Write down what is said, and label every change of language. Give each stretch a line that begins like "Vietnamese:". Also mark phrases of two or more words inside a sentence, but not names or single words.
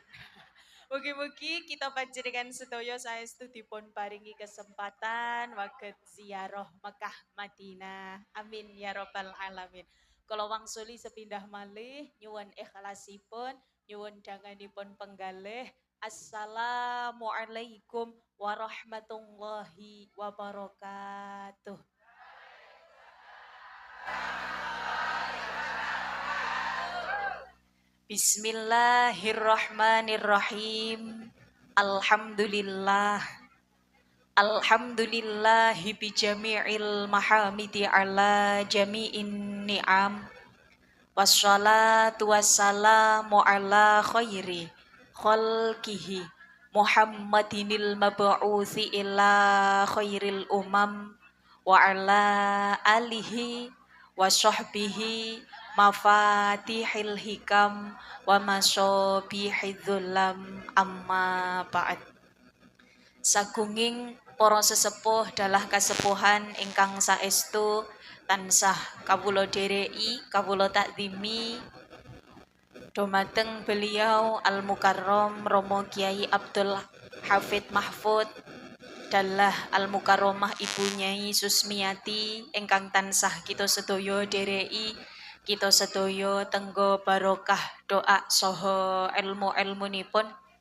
Javanese: Mugi-mugi kita panjenengan sedaya saestu dipun paringi kesempatan waget ziarah Mekah Madinah.
Arabic: آمين يا رب العالمين.
Javanese: Kala wangsuli sepindah malih nyuwun ikhlasipun, nyuwun danganipun penggalih.
Arabic: السلام عليكم ورحمة الله وبركاته. بسم الله الرحمن الرحيم. الحمد لله. الحمد لله بجميع المحامد على جميع النعم. والصلاة والسلام على خير خلقه محمد المبعوث إلى خير الأمم وعلى آله وصحبه مفاتيح الحكم ومصابيح الظلم أما بعد.
Javanese: Sagunging para sesepuh dalah kasepuhan ingkang saestu tansah kawula dhereki, kawula takzimi dumateng beliau Al Mukarrom Romo Kiai Abdul Hafid Mahfud dalah Al Mukarromah Ibu Nyai Susmiati ingkang tansah kita sedaya dhereki, kita sedaya tenggo barokah doa saha ilmu-ilmunipun.